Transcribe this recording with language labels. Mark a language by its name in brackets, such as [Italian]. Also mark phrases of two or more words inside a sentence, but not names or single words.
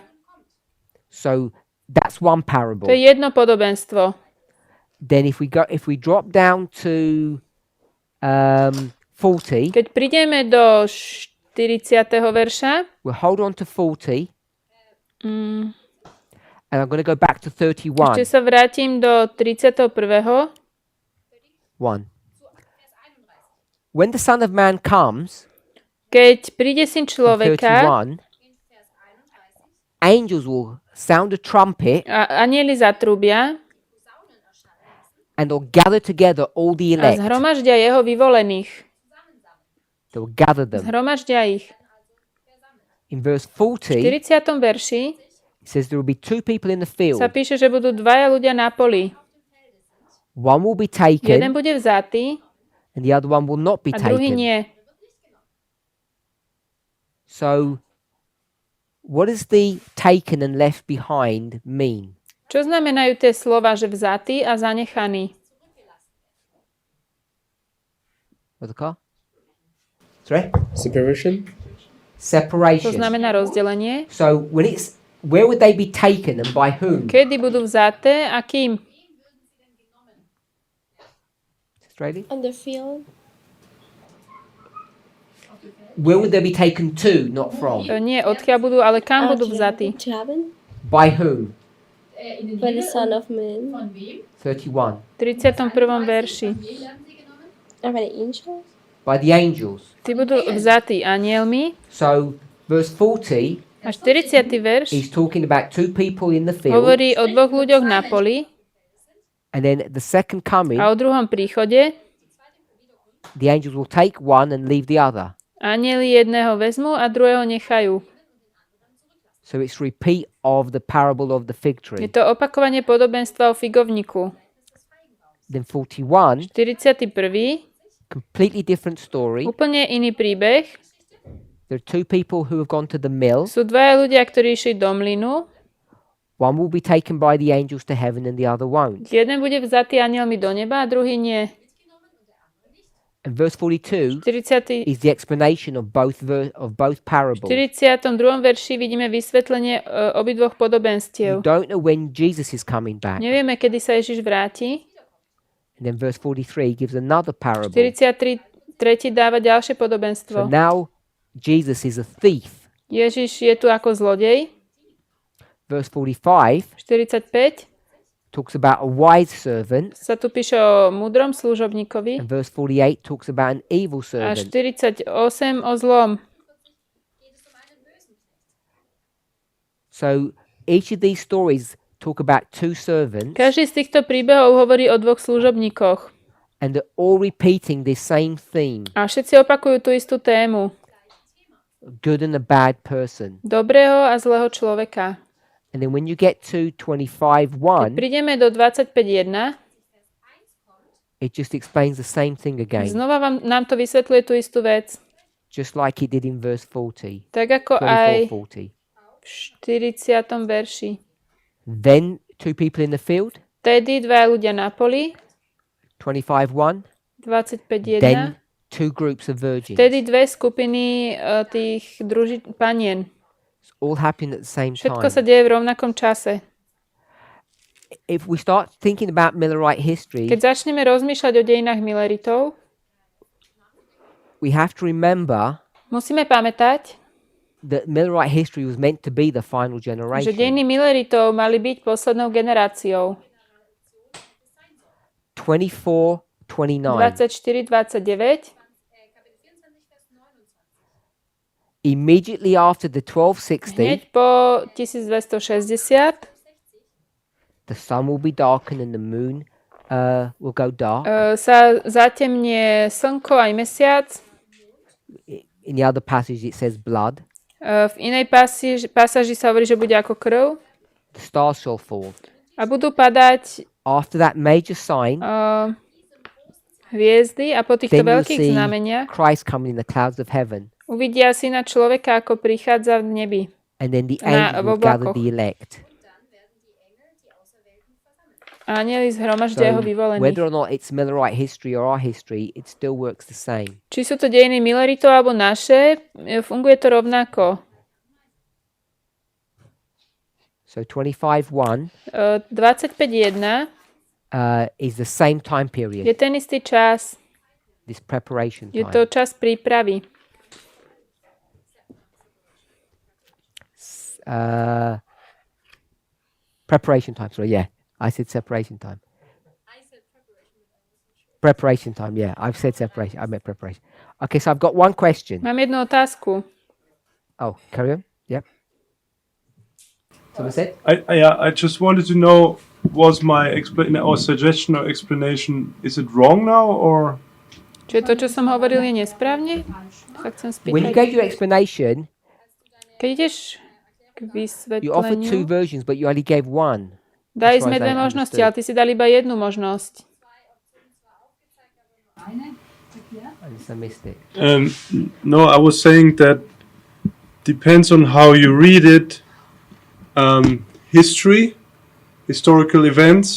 [English] So that's one [Slovak] To [English] parable. [Slovak] je jedno podobenstvo. [English] Then if we drop down to 40, [Slovak] Keď prídeme do 40. verša, [English] we'll hold on to 40, mm, and I'm going to go back to [Slovak] ešte 31. sa vrátim do 31. 1. [English] When the Son of Man comes, [Slovak] Keď príde Syn [English] in [Slovak] človeka, [English] 31, angels will sound a trumpet [Slovak] a anieli zatrúbia [English] and they'll gather together all the [Slovak] a [English] elect. [Slovak] zhromaždia jeho vyvolených. [English] They'll gather them. [Slovak] Zhromaždia ich. [English] In verse [Slovak] V [English] 40, [Slovak] 40. verši [English] it says there will be two people in the field. [Slovak] sa píše, že budú dvaja ľudia na poli. [English] One will be [Slovak] Jeden [English] taken [Slovak] bude vzatý [English] and the other one will not be [Slovak] a druhý [English] taken. [Slovak] nie. [English] So, what does the taken and left behind mean? [Slovak] Čo znamenajú tie slova, že vzatý a zanechaný? [English] What's the car? Sorry? Separation. [Slovak] To [English] Separation. [Slovak] znamená rozdelenie. [English] So, where would they be taken and by whom? [Slovak] Kedy budú vzaté a kým? [English] Australia? On the field. Where would they be taken to, not from? [Slovak] Nie, odkiaľ budú, ale kam budú vzatí? [English] To heaven? By whom? [German] in den [English] By the [German] Himmel [English] Son [German] und [English] of Man. [German] von wem? [English] 31. [Slovak] V 31. verši. [German] Von wem werden sie genommen? [English] Or by the angels? By the angels. [Slovak] Tí budú vzatí anielmi. [English] So, verse 40, [Slovak] A 40. verš [English] he's talking about two people in the field. [Slovak] hovorí o dvoch ľuďoch na poli [English] And then the second coming, [Slovak] a o druhom príchode [English] the angels will take one and leave the other. [Slovak] anieli jedného vezmú a druhého nechajú. [English] So it's repeat of the parable of the fig [Slovak] Je [English] tree. [Slovak] to opakovanie podobenstva o figovníku. [English] Then 41, [Slovak] 41. [English] completely different story. [Slovak] Úplne iný príbeh. [English] There are two people who have gone to the mill. [Slovak] Sú dvaja ľudia, ktorí išli do mlynu. [English] One will be taken by the angels to heaven and the other won't. [Slovak] Jeden bude vzatý anielmi do neba a druhý nie. [English] And verse 42 [Slovak] 40. [English] is the explanation of both parables. [Slovak] V 42. verši vidíme vysvetlenie obidvoch [English] You [Slovak] podobenstiev. [English] don't know when Jesus is coming back. [Slovak] Nevieme, kedy sa Ježiš vráti. [English] And then verse 43 gives another parable. [Slovak] 43. dáva ďalšie [English] So [Slovak] podobenstvo. [English] now Jesus is a thief. [Slovak] Ježiš je tu ako zlodej. [English] Verse 45 [Slovak] 45. [English] talks about a wise servant. [Slovak] Sa tu píše o múdrom služobníkovi. [English] And verse 48 talks about an evil [Slovak] A [English] servant. [Slovak] 48 o zlom. [English] So each of these stories talk about two servants, [Slovak] Každý z týchto príbehov hovorí o dvoch služobníkoch. [English] and they're all repeating this same theme: [Slovak] A všetci opakujú tú istú tému. [English] good and a bad person. [Slovak] Dobrého a zlého človeka. [English] And then when you get to [Slovak] Keď [English] 25:1, [Slovak] prídeme do 25.1, [English] it just explains the same thing again, [Slovak] znova nám to vysvetľuje tú istú vec. [English] just like it did in verse 40, [Slovak] Tak ako aj [English] 24:40. [Slovak] v 40. verši. [English] Then two people in the field, [Slovak] Tedy dva ľudia na poli, [English] 25:1. [Slovak] 25.1. [English] Then two groups of virgins. [Slovak] Tedy dve skupiny tých panien. [English] It's all happening at the same [Slovak] Všetko sa [English] time. [Slovak] deje v rovnakom čase. [English] If we start thinking about Millerite history, [Slovak] Keď začneme rozmýšľať o dejinách Milleritov, [English] we have to remember [Slovak] musíme pamätať, [English] that Millerite history was meant to be the final [Slovak] že [English] generation. [Slovak] dejiny Milleritov mali byť poslednou generáciou. [English] 24:29. [Slovak] 24-29. [English] Immediately after the 1260, [Slovak] Hneď po 1260 [English] the sun will be darkened and the moon will go dark. [Slovak] sa zatemnie slnko aj mesiac. [English] In the other passage, it says blood. [Slovak] V inej pasáži sa hovorí, že bude ako krv. [English] The stars shall fall. [Slovak] A budú padať [English] After that major sign, [Slovak] hviezdy a po týchto [English] then you'll [Slovak] veľkých [English] see [Slovak] znameniach [English] Christ coming in the clouds of heaven. [Slovak] uvidia syna človeka, ako prichádza v nebi. [English] And then the [Slovak] Na- [English] angels [Slovak] v [English] will gather [Slovak] oblakoch. [English] the elect. [Slovak] A anieli zhromaždia jeho [English] So [Slovak] vyvolení. [English] whether or not it's Millerite history or our history, it still works the same. [Slovak] Či sú to dejiny Milleritov alebo naše, funguje to rovnako. [English] So 25:1 [Slovak] 25.1 [English] is the same time [Slovak] je [English] period, [Slovak] ten istý čas. [English] this preparation [Slovak] Je to [English] time. [Slovak] čas prípravy. [English] Preparation time, sorry, yeah. I said separation time. Preparation time, yeah. I've said separation. I meant preparation. Okay, so I've got one question. Mám jednu otázku. Oh, carry on. Yep. Someone said? I just wanted to know, was my suggestion or explanation, is it wrong now or? [Slovak] Čiže to, čo som hovoril, je nesprávne? Sa chcem [English] When you [Slovak] spýtať. [English] gave your explanation, [Slovak] Keď ideš k [English] you offered two [Slovak] vysvetleniu, [English] versions, but you only gave one. [Slovak] dali [English] That's why [Slovak] sme dve [English] I [Slovak] možnosti, [English] understood. [Slovak] ale ty si dal iba jednu možnosť. [English] I missed it. No, I was saying that depends on how you read it. Historical events,